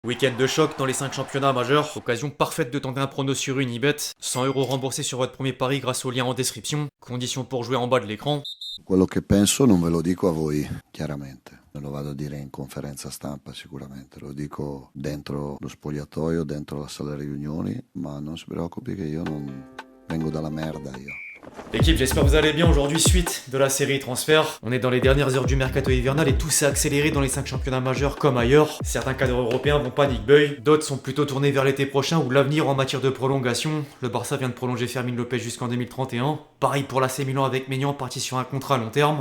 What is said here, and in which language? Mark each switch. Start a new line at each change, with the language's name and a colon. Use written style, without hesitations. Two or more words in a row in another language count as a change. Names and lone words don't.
French: Week-end de choc dans les 5 championnats majeurs, occasion parfaite de tenter un prono sur Unibet, 100 € remboursés sur votre premier pari grâce au lien en description, conditions pour jouer en bas de l'écran.
Italian: Quello che penso non ve lo dico a voi, chiaramente. Me lo vado a dire in conferenza stampa sicuramente, lo dico dentro lo spogliatoio, dentro la sala riunioni, ma non si preoccupi che io non vengo dalla merda io.
French: L'équipe, j'espère que vous allez bien aujourd'hui, suite de la série transfert. On est dans les dernières heures du mercato hivernal et tout s'est accéléré dans les 5 championnats majeurs comme ailleurs. Certains cadres européens vont
English: panic buy,
French: d'autres sont plutôt tournés vers l'été prochain ou l'avenir en matière de prolongation. Le Barça vient de prolonger Fermin Lopez jusqu'en 2031. Pareil pour l'AC Milan avec Maignan parti sur un contrat à long terme.